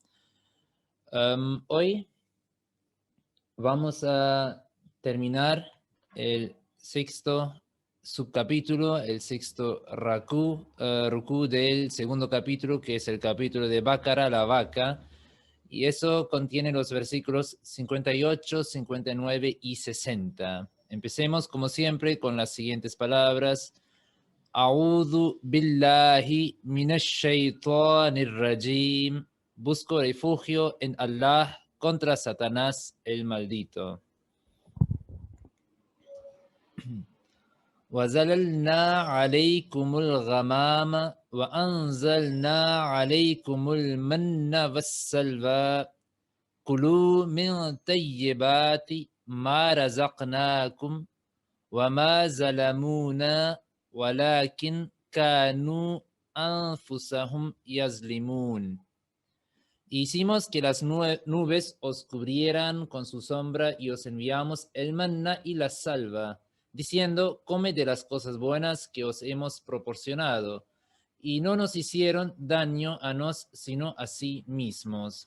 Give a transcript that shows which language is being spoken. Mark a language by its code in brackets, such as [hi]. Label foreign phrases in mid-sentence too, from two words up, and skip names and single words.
[es] Hoy vamos a terminar el sexto subcapítulo, el sexto rukú del segundo capítulo, que es el capítulo de Baqara, la vaca, y eso contiene los versículos 58, 59 y 60. Empecemos, como siempre, con las siguientes palabras. [ar] أعوذ بالله من الشيطان الرجيم. [es] Busco refugio en Allah contra Satanás el maldito. [ar] وَزَلَلْنَا عَلَيْكُمُ الْغَمَامَ وَأَنْزَلْنَا عَلَيْكُمُ الْمَنَّ وَالسَّلْوَىٰ كُلُوا مِنْ طَيِّبَاتِ مَا رَزَقْنَاكُمْ وَمَا ظَلَمُونَا وَلَكِنْ كَانُوا أَنفُسَهُمْ يَظْلِمُونَ. [es] Hicimos que las nubes os cubrieran con su sombra y os enviamos el manna y la salva, diciendo, come de las cosas buenas que os hemos proporcionado, y no nos hicieron daño a nos, sino a sí mismos.